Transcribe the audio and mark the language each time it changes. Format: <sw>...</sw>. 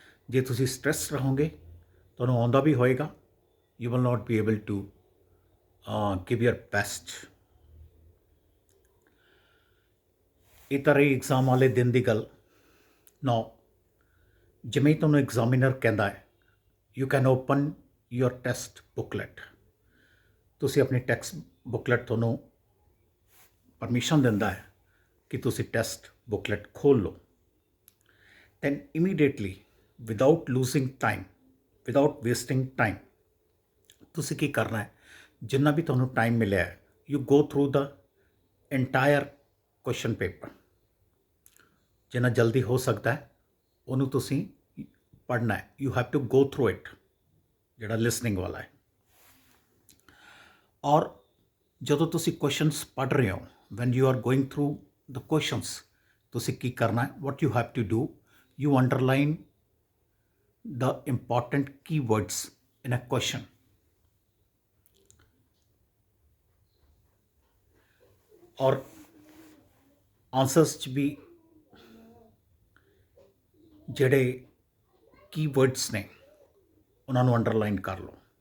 <pa>ਜੇ ਤੁਸੀਂ ਸਟ੍ਰੈਸ ਰਹੋਗੇ, ਤੁਹਾਨੂੰ ਆਉਂਦਾ ਵੀ ਹੋਏਗਾ,</pa> <en>you will not be able to give your best.</en> <pa>ਇਹ ਤਾਂ ਰਹੀ ਐਗਜ਼ਾਮ ਵਾਲੇ ਦਿਨ ਦੀ ਗੱਲ।</pa> <en>Now,</en> <pa>ਜਿਵੇਂ ਤੁਹਾਨੂੰ ਐਗਜ਼ਾਮੀਨਰ ਕਹਿੰਦਾ ਹੈ,</pa> <en>you can open your test booklet.</en> <pa>ਤੁਸੀਂ ਆਪਣੀ ਟੈਕਸਟ ਬੁੱਕਲੈਟ ਤੁਹਾਨੂੰ ਪਰਮਿਸ਼ਨ ਦਿੰਦਾ ਹੈ ਕਿ ਤੁਸੀਂ ਟੈਸਟ ਬੁੱਕਲੈਟ ਖੋਲ੍ਹ ਲਓ।</pa> <en>then immediately, without losing time, without wasting time,</en> <pa>ਤੁਸੀਂ ਕੀ ਕਰਨਾ ਹੈ? ਜਿੰਨਾ ਵੀ ਤੁਹਾਨੂੰ ਟਾਈਮ ਮਿਲਿਆ ਹੈ,</pa> <en>you go through the entire question paper.</en> <pa>ਜਿੰਨਾ ਜਲਦੀ ਹੋ ਸਕਦਾ ਹੈ ਉਹਨੂੰ ਤੁਸੀਂ ਪੜ੍ਹਨਾ ਹੈ।</pa> <en>you have to go through it,</en> <pa>ਜਿਹੜਾ ਲਿਸਨਿੰਗ ਵਾਲਾ ਹੈ। ਔਰ ਜਦੋਂ ਤੁਸੀਂ ਕੁਐਸਚਨਸ ਪੜ੍ਹ ਰਹੇ ਹੋ,</pa> <en>when you are going through the questions,</en> <pa>ਤੁਸੀਂ ਕੀ ਕਰਨਾ ਹੈ?</pa> <en>what you have to do, you underline the important keywords in a question.</en> <pa>ਔਰ ਆਨਸਰਸ 'ਚ ਵੀ ਜਿਹੜੇ ਕੀਵਰਡਸ ਨੇ ਉਹਨਾਂ ਨੂੰ ਅੰਡਰਲਾਈਨ ਕਰ ਲਓ।</pa>